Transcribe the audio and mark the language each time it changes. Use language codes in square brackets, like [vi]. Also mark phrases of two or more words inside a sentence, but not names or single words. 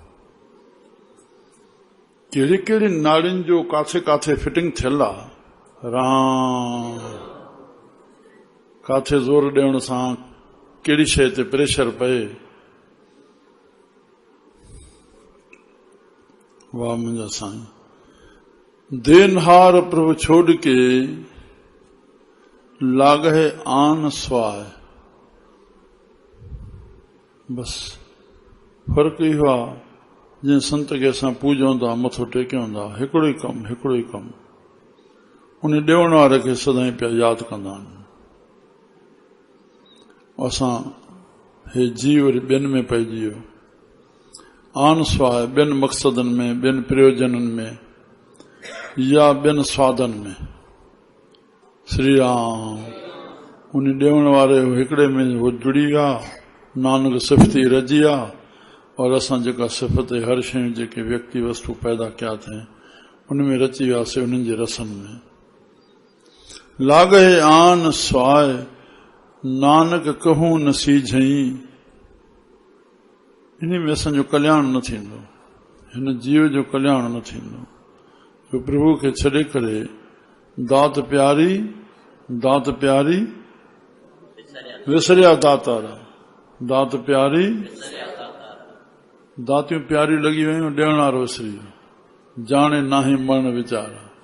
[sd] कहिड़ी कहिड़ी नाड़ियुनि जो काथे काथे फिटिंग थियल आहे, राम काथे ज़ोर ॾियण सां कहिड़ी शइ ते प्रेशर पए। वाह मुंहिंजा साईं, [pa] देनहार प्रभु छोड़ के लागहे आन स्वाय। [sd] बस फर्क़ु इहो आहे, जीअं संत खे असां पूॼूं था, मथो टेकियूं था, हिकिड़ो ई कमु उन ॾियण वारे खे सदाईं पिया यादि कंदा आहिनि। असां हे जीव वरी ॿियनि में पइजी वियो, [pa] आन स्वाय [sd] ॿियनि मक़सदनि में, ॿियनि प्रयोजननि में या ॿियनि स्वादनि में। श्री राम उन ॾियण वारे हिकिड़े में हो जुड़ी विया, नानक सिफ़ती रजी आ, और असां जेका सिफ़त हर शयूं जेके व्यक्ति वस्तु पैदा कया थे उनमें रची वियासीं, उन्हनि जे रसनि में। [pa] लागहे आन स्वाय नानक कहूं न सीझई। [sd] इन में असांजो कल्याण न थींदो, हिन जीव जो कल्याण न थींदो। जो प्रभु खे छॾे करे [pa] दात प्यारी विसरिया दातारा, [sd] दात प्यारी दातियूं प्यारी लॻी वयूं, ॾियण वारो विसरी वियो, [pa] जाणे नाहे मरण वीचारा।